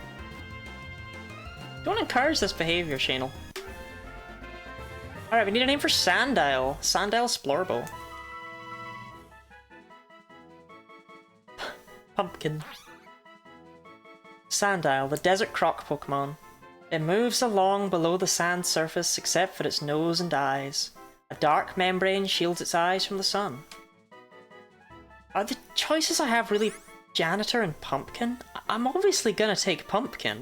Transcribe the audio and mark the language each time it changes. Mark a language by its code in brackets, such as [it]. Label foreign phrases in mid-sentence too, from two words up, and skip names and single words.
[en] Don't encourage this behavior, Shanel. Alright, we need a name for Sandile. Sandile Splorbo. Pumpkin. Sandile, the desert croc Pokemon. It moves along below the sand surface except for its nose and eyes. A dark membrane shields its eyes from the sun. Are the choices I have really Janitor and Pumpkin? I'm obviously gonna take Pumpkin.